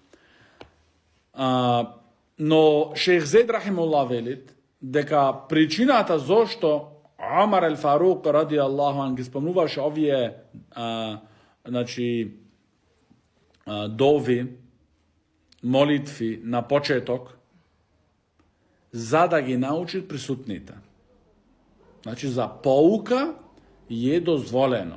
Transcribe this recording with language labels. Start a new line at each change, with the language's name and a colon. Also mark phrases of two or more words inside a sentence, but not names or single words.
Macedonian: Но Шейх Зейд рахимуллах велит дека причината зошто Омар ел Фарук
Arabic: رضي الله عنه
Macedonian: ги спомнуваше овие значи дови, молитви на почеток, за да ги научи присутните. Значи за поука е дозволено.